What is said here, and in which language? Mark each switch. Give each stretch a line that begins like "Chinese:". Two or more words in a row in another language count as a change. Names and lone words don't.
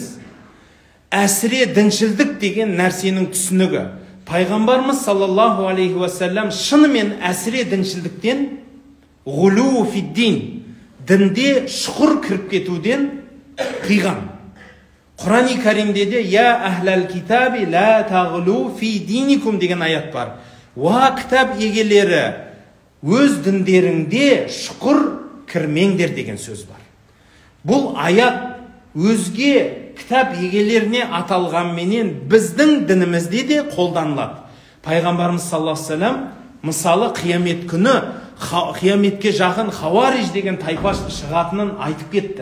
Kazakh: Әсіре діншілдік деген нәрсенің түсінігі. Пайғамбарымыз
Arabic: صلى الله عليه وسلم
Kazakh: шынымен әсіре діншілдіктен,
Arabic: غلو في الدين,
Kazakh: дінде шұқыр кіріп кетуден қиған. Құран-ы Кәримде де
Arabic: «يا أهل الكتاب لا تغلوا في دينكم»
Kazakh: деген аят бар. Уа кітап егелері, өз діндеріңде шұқыр кірмеңдер деген сөз бар. Бұл аят өзге кітап егелеріне аталғанменен біздің дінімізде де қолданылады. Пайғамбарымыз
Arabic: صلى الله عليه وسلم
Kazakh: мысалы қиямет күні, қияметке жақын хауариж деген тайпа шығатынын айтып кетті.